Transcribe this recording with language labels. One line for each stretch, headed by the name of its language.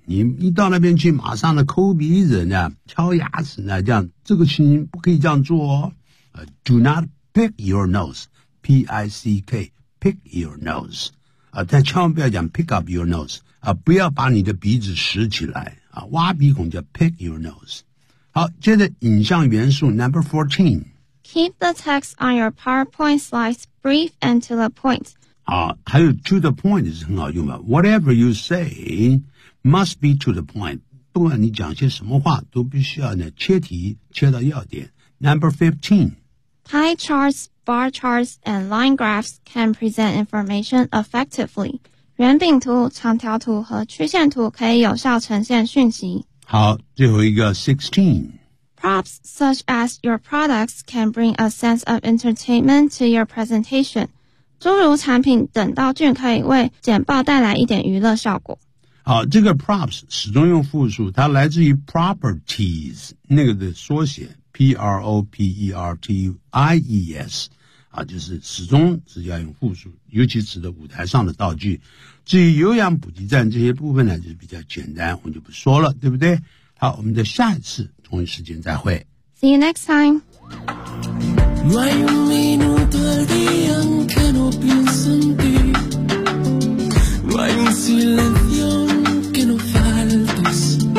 Chinese: 你一到那边去，马上的抠鼻子呢，敲牙齿呢，这样这个情形不可以这样做哦。
English: Do not pick your nose, P-I-C-K, pick your nose.
Chinese: 但千万不要讲
English: pick up your nose,
Chinese: 不要把你的鼻子拾起来啊，挖鼻孔叫
English: pick your nose.
Chinese: 好，接着影像元素 number 14。
English: Keep the text on your PowerPoint slides brief and to the point.
Chinese: 好，还有 to the point 是很好用的。
English: Whatever you say must be to the point.
Chinese: 不管你讲些什么话，都必须要呢切题，切到要点。
English: Number 15. Pie charts, bar charts, and line graphs can present information effectively.
Chinese: 圆饼图、长条图和曲线图可以有效呈现讯息。好，最后一个 16.
English: Props such as your products can bring a sense of entertainment to your presentation.
Chinese: 诸如产品等道具可以为简报带来一点娱乐效果。好，这个 props 始终用复数，它来自于 properties 那个的缩写 P-R-O-P-E-R-T-I-E-S 啊，就是始终是要用复数，尤其指的舞台上的道具。至于有氧补给站这些部分呢，就是比较简单，我就不说了，对不对？好，我们的下一次同一时间再会。
English: See you next time.
Spanish: No hay un minuto del día en que no pienso en ti. No hay un silencio en que no faltes.